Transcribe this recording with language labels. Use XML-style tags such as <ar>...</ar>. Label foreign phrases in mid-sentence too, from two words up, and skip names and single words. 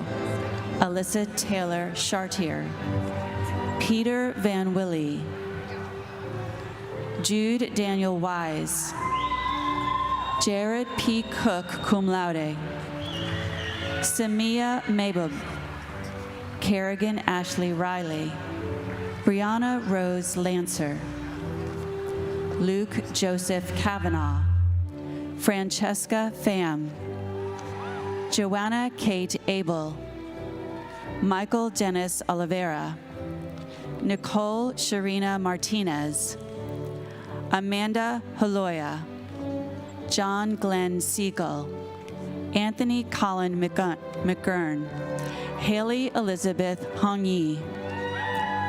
<en>Alyssa Taylor Chartier. Peter Van Willie. Jude Daniel Wise. Jared P. Cook,</en> <la>cum laude.</la> <en>Samia Mabub. Kerrigan Ashley Riley. Brianna Rose Lancer. Luke Joseph Kavanaugh. Francesca Pham. Joanna Kate Abel. Michael Dennis Oliveira. Nicole Sharina Martinez. Amanda Haloya. John Glenn Siegel. Anthony Colin McGurn. Haley Elizabeth Hong Yi.</en>